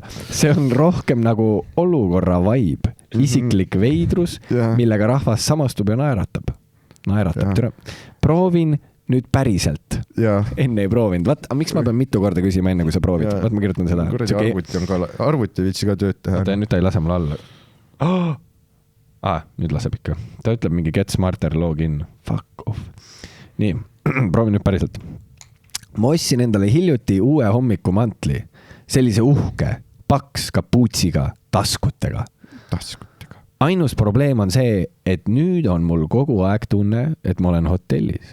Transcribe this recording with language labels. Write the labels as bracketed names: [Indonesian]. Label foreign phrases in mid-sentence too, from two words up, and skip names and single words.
[Estonian] See on rohkem nagu olukorra vibe. Isiklik veidrus, millega rahvas samastub ja naeratab. Proovin nüüd päriselt. Enne ei proovinud. Vaat, miks ma pean mitu korda küsima enne, kui sa proovid? Vaat ma kirjutan seda. Arvuti viitsi ka tööd teha. Nüüd ta ei lase mulle alla. Nüüd laseb ikka. Ta ütleb mingi [English] get smarter login. Fuck off. [Estonian] Nii, proovin nüüd päriselt. Ma ostsin endale hiljuti uue hommikumantli. Sellise uhke, paks kapuutsiga, taskutega. Ainus probleem on see, et nüüd on mul kogu aeg tunne, et ma olen hotellis.